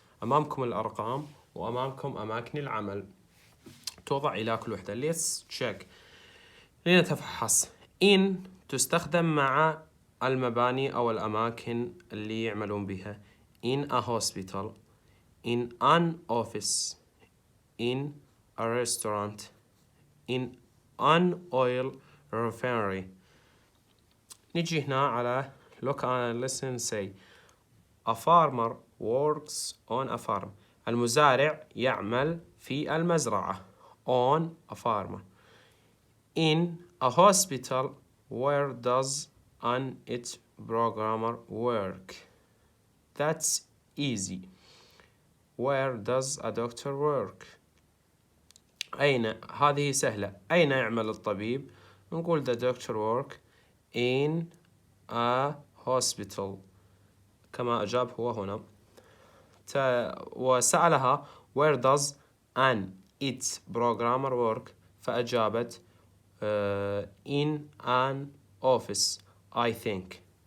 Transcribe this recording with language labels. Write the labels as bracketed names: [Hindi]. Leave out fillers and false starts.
[Arabic] أمامكم الأرقام وأمامكم أماكن العمل توضع إلى كل وحدة. [English] let's check [Arabic] لنتفحص. in تستخدم مع المباني أو الأماكن اللي يعملون بها. [English] in a hospital, in an office, in a restaurant, in an oil refinery. [Arabic] نجي هنا على [English] look and listen say. A farmer works on a farm. [Arabic] المزارع يعمل في المزرعة. [English] on a farm. In a hospital, where does an IT programmer work? That's easy. Where does a doctor work? [Arabic] أين؟ هذه سهلة. أين يعمل الطبيب؟ نقول [English] the doctor work in a hospital [Arabic] كما أجاب هو هنا. وسألها [English] where does an IT programmer work؟ [Arabic] فأجابت [English] in an office I think.